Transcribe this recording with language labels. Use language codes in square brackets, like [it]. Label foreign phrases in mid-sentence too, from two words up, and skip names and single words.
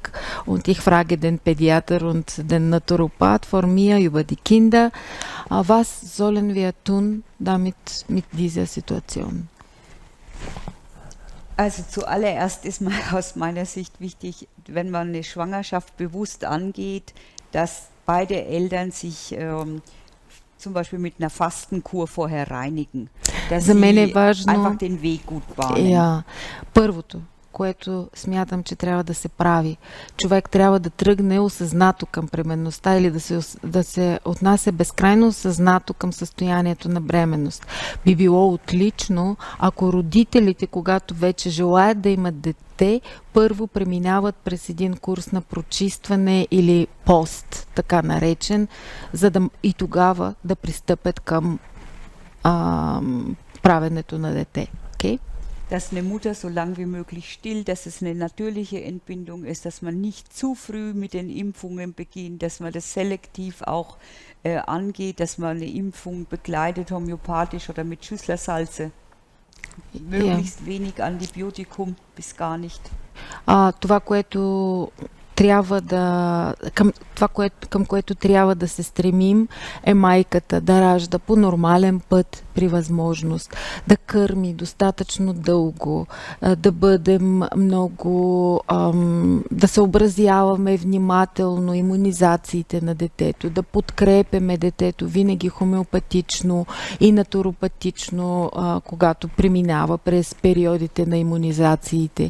[de] Und ich frage den Pädiater und den Naturopath vor mir über die Kinder, was sollen wir tun damit mit dieser Situation? Also zuallererst ist mal aus meiner Sicht wichtig, wenn man eine Schwangerschaft bewusst angeht, dass beide Eltern sich zum Beispiel mit einer Fastenkur vorher reinigen. Dass [bg] За мен е [de] sie [bg] важно [de] einfach den Weg gut bahnen. [bg] Първото, което смятам, че трябва да се прави. Човек трябва да тръгне осъзнато към бременността или да се отнася безкрайно осъзнато към състоянието на бременност. Би било отлично, ако родителите, когато вече желаят да имат дете, първо преминават през един курс на прочистване или пост, така наречен, за да и тогава да пристъпят към правенето на дете. [de] Okay? Dass eine Mutter so lang wie möglich stillt, dass es eine natürliche Entbindung ist, dass man nicht zu früh mit den Impfungen beginnt, dass man das selektiv auch angeht, dass man eine Impfung begleitet, homöopathisch oder mit Schüsslersalze. Möglichst wenig Antibiotikum bis gar nicht. [bg] Това, което трябва да, към което трябва да се стремим, е майката да ражда по нормален път при възможност, да кърми достатъчно дълго, да бъдем много, да съобразяваме внимателно имунизациите на детето, да подкрепяме детето винаги хомеопатично и натуропатично, когато преминава през периодите на имунизациите.